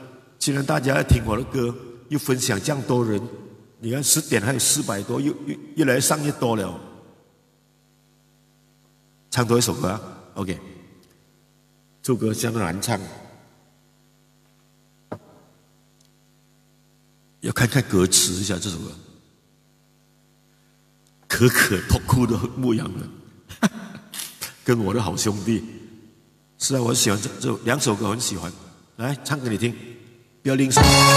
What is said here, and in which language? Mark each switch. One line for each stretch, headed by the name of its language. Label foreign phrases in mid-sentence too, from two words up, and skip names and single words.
Chinese: 既然大家要聽我的歌，又分享這樣多人，你看10點還有400多，又越來越上越多了。唱多一首歌啊 ，OK。這首歌相當難唱，要看看歌詞一下這首歌。可可托哭的牧羊人，跟我的好兄弟。是啊，我喜歡這2首歌，我很喜歡。來唱給你聽，不要吝嗇。